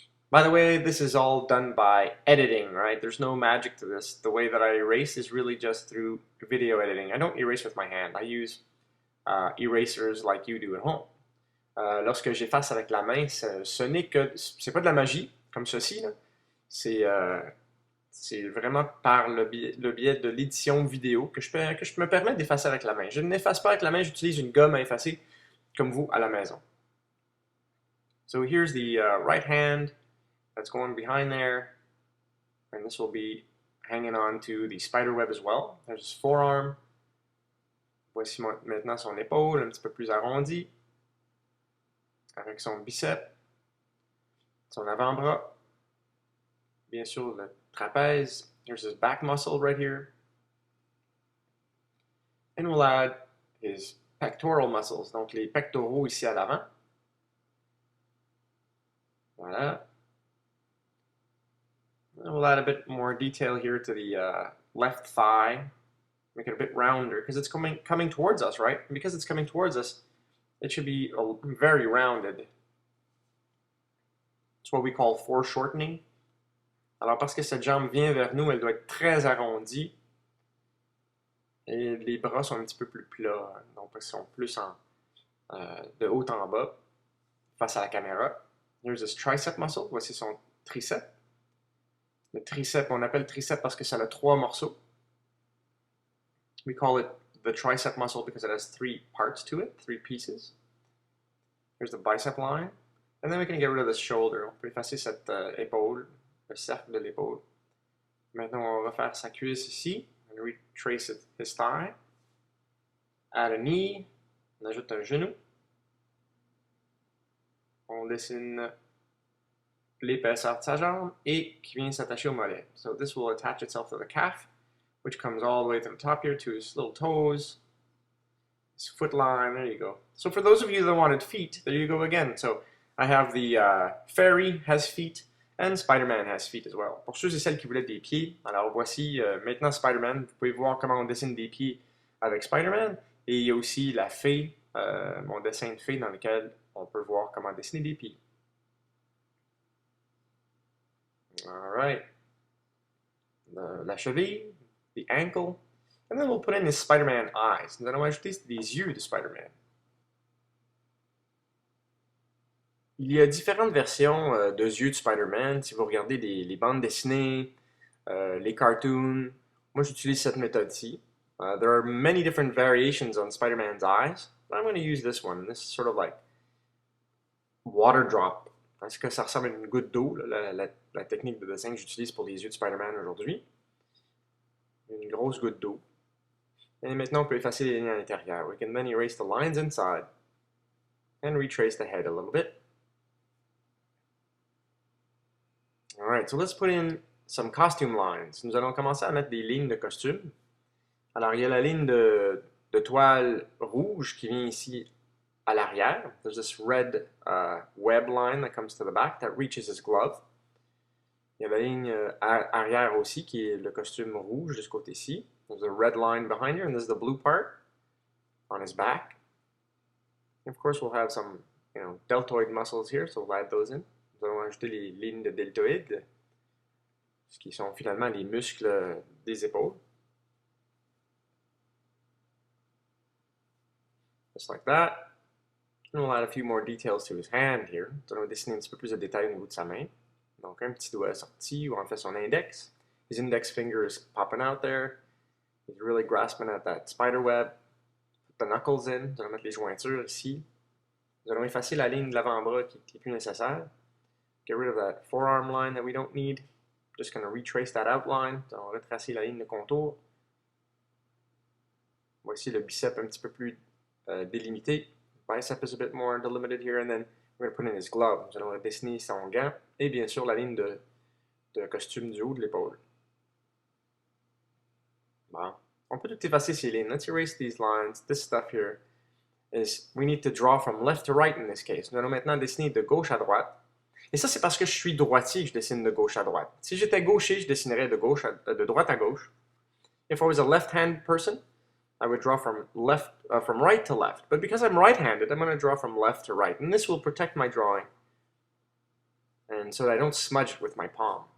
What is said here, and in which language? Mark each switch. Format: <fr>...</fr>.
<en>By the way, this is all done by editing, right? There's no magic to this. The way that I erase is really just through video editing. I don't erase with my hand. I use erasers like you do at home.</en> <fr>Lorsque j'efface avec la main, ce n'est que... C'est pas de la magie, comme ceci, là. C'est vraiment par le biais de l'édition vidéo que je me permets d'effacer avec la main. Je n'efface pas avec la main, j'utilise une gomme à effacer, comme vous, à la maison.</fr> <en>So here's the right hand that's going behind there, and this will be hanging on to the spider web as well. There's his forearm.</en> <fr>Voici maintenant son épaule, un petit peu plus arrondie, avec son bicep, son avant-bras, bien sûr le trapèze.</fr> <en>Here's his back muscle right here. And we'll add his pectoral muscles,</en> <fr>donc les pectoraux ici à l'avant. Voilà.</fr> <en>And we'll add a bit more detail here to the left thigh, make it a bit rounder, because it's coming towards us, right? And because it's coming towards us, it should be very rounded. It's what we call foreshortening.</en> <fr>Alors, parce que cette jambe vient vers nous, elle doit être très arrondie. Et les bras sont un petit peu plus plats, donc ils sont plus de haut en bas, face à la caméra.</fr> <en>Here's his tricep muscle.</en> <fr>Voici son triceps. Le triceps, on appelle tricep parce que ça a 3 morceaux.</fr> <en>We call it the tricep muscle because it has 3 parts to it, 3 pieces. Here's the bicep line. And then we can get rid of the shoulder.</en> <fr>On peut effacer cette épaule, le cercle de l'épaule. Maintenant, on va refaire sa cuisse ici.</fr> <en>And retrace his thigh. Add a knee.</en> <fr>On ajoute un genou. On dessine l'épaisseur de sa jambe et qui vient s'attacher au mollet.</fr> <en>So this will attach itself to the calf, which comes all the way to the top here to his little toes, his foot line. There you go. So for those of you that wanted feet, there you go again. So I have the fairy has feet and Spider-Man has feet as well.</en> <fr>Pour ceux et celles qui voulaient des pieds, alors voici maintenant Spider-Man. Vous pouvez voir comment on dessine des pieds avec Spider-Man. Et il y a aussi la fée, mon dessin de fée dans lequel on peut voir comment dessiner des pieds.</fr> <en>Alright.</en> <fr>La cheville,</fr> <en>the ankle. And then we'll put in his Spider-Man eyes.</en> <fr>Nous allons ajouter des yeux de Spider-Man. Il y a différentes versions de yeux de Spider-Man. Si vous regardez les bandes dessinées, les cartoons, moi j'utilise cette méthode-ci.</fr> <en>There are many different variations on Spider-Man's eyes, but I'm going to use this one. This is sort of like water drop.</en> <fr>Est-ce que ça ressemble à une goutte d'eau, la technique de dessin que j'utilise pour les yeux de Spider-Man aujourd'hui? Une grosse goutte d'eau. Et maintenant, on peut effacer les lignes à l'intérieur.</fr> <en>We can then erase the lines inside and retrace the head a little bit. Alright, so let's put in some costume lines.</en> <fr>Nous allons commencer à mettre des lignes de costume. Alors, il y a la ligne de toile rouge qui vient ici à l'arrière.</fr> <en>There's this red web line that comes to the back that reaches his glove.</en> <fr>Il y a la ligne arrière aussi qui est le costume rouge de ce côté-ci.</fr> <en>There's a red line behind here, and this is the blue part on his back. And of course, we'll have some, deltoid muscles here, so we'll add those in.</en> <fr>Nous allons ajouter les lignes de deltoïdes, ce qui sont finalement les muscles des épaules.</fr> <en>Just like that. And we'll add a few more details to his hand here.</en> <fr>Nous allons dessiner un petit peu plus de détails au niveau de sa main. Donc, un petit doigt sorti, ou en fait son index.</fr> <en>His index finger is popping out there. He's really grasping at that spider web. Put the knuckles in.</en> <fr>Nous allons mettre les jointures ici. Nous allons effacer la ligne de l'avant-bras qui n'est plus nécessaire.</fr> <en>Get rid of that forearm line that we don't need. Just going to retrace that outline.</en> <fr>Nous allons retracer la ligne de contour. Voici le bicep un petit peu plus délimité.</fr> <en>Bicep is a bit more delimited here, and then we're going to put in his glove.</en> <fr>Nous allons dessiner son gant et bien sûr la ligne de costume du haut de l'épaule. Bon. On peut tout effacer ces lignes.</fr> <en>Let's erase these lines. This stuff here is we need to draw from left to right in this case.</en> <fr>Nous allons maintenant dessiner de gauche à droite. Et ça, c'est parce que je suis droitier que je dessine de gauche à droite. Si j'étais gaucher, je dessinerais de droite à gauche.</fr> <en>If I was a left-handed person, I would draw from right to left. But because I'm right-handed, I'm going to draw from left to right. And this will protect my drawing. And so that I don't smudge it with my palm.</en>